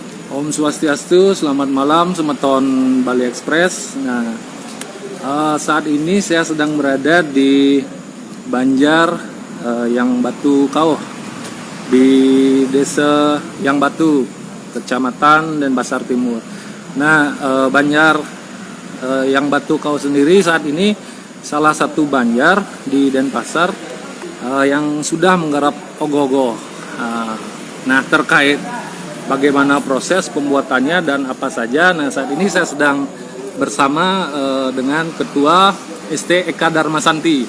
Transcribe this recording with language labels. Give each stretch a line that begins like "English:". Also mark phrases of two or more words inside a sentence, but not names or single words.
Indonesian: Om Swastiastu, selamat malam semeton Bali Express. Nah, saat ini saya sedang berada di Banjar Yang Batu Kauh, di Desa Yang Batu, Kecamatan Denpasar Timur. Nah, Banjar Yang Batu Kauh sendiri saat ini salah satu banjar di Denpasar yang sudah menggarap ogoh-ogoh. Nah, terkait bagaimana proses pembuatannya dan apa saja. Nah, saat ini saya sedang bersama dengan Ketua ST Eka Darmasanti.